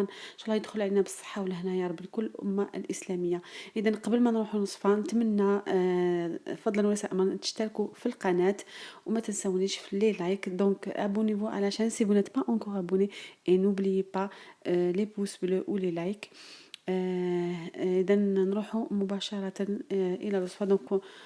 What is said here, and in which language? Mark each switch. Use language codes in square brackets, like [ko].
[ar] إن شاء الله يدخل علينا بالصحة والهنا يا رب لكل الأمة الإسلامية. إذا قبل ما نروح نصفى نتمنى فضلا وليس أمرا تشتركوا في القناة وما تنسونيش في لي لايك. [fr] دونك abonnez-vous à la chaîne si vous n'êtes pas encore abonné et n'oubliez pas les pouces bleus ou les likes. [ar] إذا نروح مباشرة إلى الوصفة.